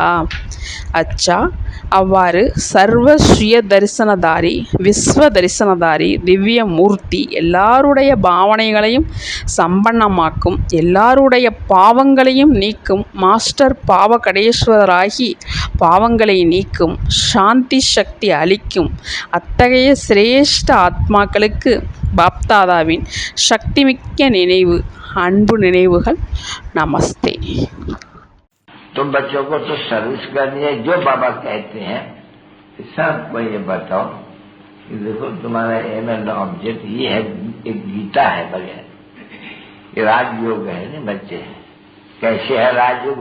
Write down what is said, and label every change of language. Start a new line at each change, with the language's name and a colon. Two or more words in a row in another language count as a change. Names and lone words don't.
Tamil: அச்சா, அவ்வாறு சர்வ சுய தரிசனதாரி விஸ்வ தரிசனதாரி திவ்ய மூர்த்தி எல்லாருடைய பாவனைகளையும் சம்பன்னமாக்கும், எல்லாருடைய பாவங்களையும் நீக்கும் மாஸ்டர் பாவகடேஸ்வரராகி பாவங்களை நீக்கும் சாந்தி சக்தி அளிக்கும் அத்தகைய சிரேஷ்ட ஆத்மாக்களுக்கு பாப்தாதாவின் சக்திமிக்க நினைவு அன்பு நினைவுகள். நமஸ்தே.
Hindi: तो बच्चों को तो सर्विस करनी है जो बाबा कहते हैं। सबको ये बताओ कि देखो तुम्हारा
English: aim and object
Hindi: ये है, एक गीता है बगैर, ये राजयोग है ना बच्चे। कैसे है राजयोग?